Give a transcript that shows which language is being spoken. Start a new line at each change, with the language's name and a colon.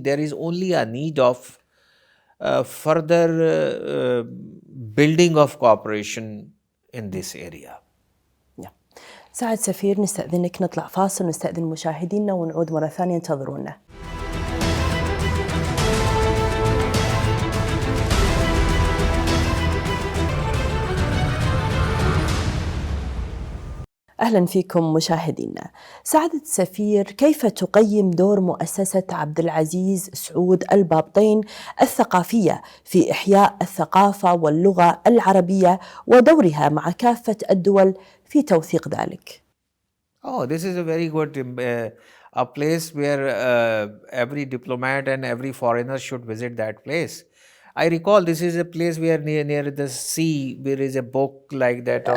English: There is only a need of further building of cooperation in this area.
Arabic: سعادة سفير، نستأذنك نطلع فاصل ونستأذن مشاهدينا ونعود مرة ثانية، انتظرونا. أهلا فيكم مشاهدينا. سعادة السفير، كيف تقيم دور مؤسسة عبد العزيز سعود البابطين الثقافية في إحياء الثقافة واللغة العربية ودورها مع كافة الدول في توثيق ذلك؟
English: Oh, this is a very good a place where every diplomat and every foreigner should visit that place. I recall this is a place where near the sea there is a book like that.